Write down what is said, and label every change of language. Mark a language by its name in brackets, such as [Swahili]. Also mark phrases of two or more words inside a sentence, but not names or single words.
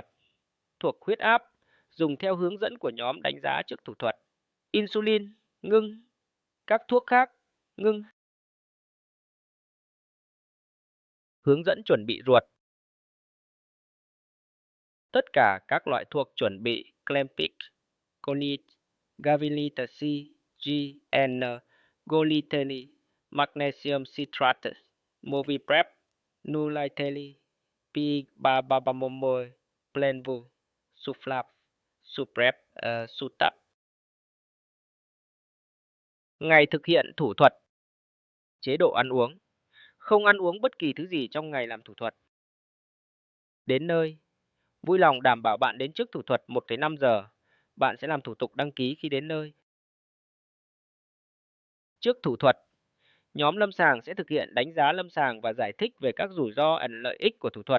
[Vietnamese] Thuộc huyết áp, dùng theo hướng dẫn của nhóm đánh giá trước thủ thuật. Insulin, ngưng, các thuốc khác, ngưng. Hướng dẫn chuẩn bị ruột. Tất cả các loại thuốc chuẩn bị Clempic, Conit, Gavilia C, G, N, Goliteli, Magnesium citrate, Moviprep, Nuliteli, P338, Plenvu, Suflap, Suprep, Sutap. Ngày thực hiện thủ thuật. Chế độ ăn uống. Không ăn uống bất kỳ thứ gì trong ngày làm thủ thuật. Đến nơi. Vui lòng đảm bảo bạn đến trước thủ thuật 1,5 giờ. Bạn sẽ làm thủ tục đăng ký khi đến nơi. Trước thủ thuật, nhóm lâm sàng sẽ thực hiện đánh giá lâm sàng và giải thích về các rủi ro ẩn lợi ích của thủ thuật.